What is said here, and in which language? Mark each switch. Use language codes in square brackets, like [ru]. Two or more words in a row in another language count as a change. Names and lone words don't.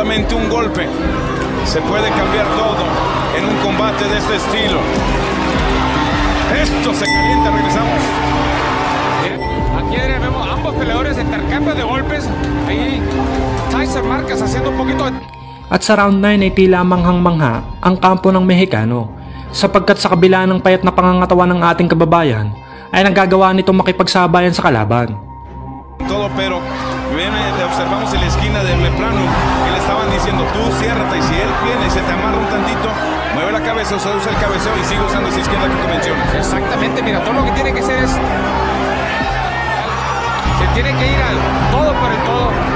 [es] Solamente un golpe se puede cambiar todo en un combate de este estilo. Esto se calienta, regresamos. Aquí vemos ambos peleadores intercambio de golpes. Ahí Tyson Márquez haciendo un poquito de... [tl] At sa round 9 ay tila manghang-mangha ang kampo ng Mexicano sapagkat sa kabila ng payat na pangangatawan ng ating kababayan ay nagagawa nitong makipagsabayan sa kalaban. [es] Todo, pero observamos en la esquina de Meprano que le estaban diciendo tú ciérrate y si él viene y se te amarra un tantito, mueve la cabeza, o sea, usa el cabeceo y sigue usando esa izquierda que tú mencionas. Exactamente, mira, todo lo que tiene que hacer es... Se tiene que ir al todo por el todo.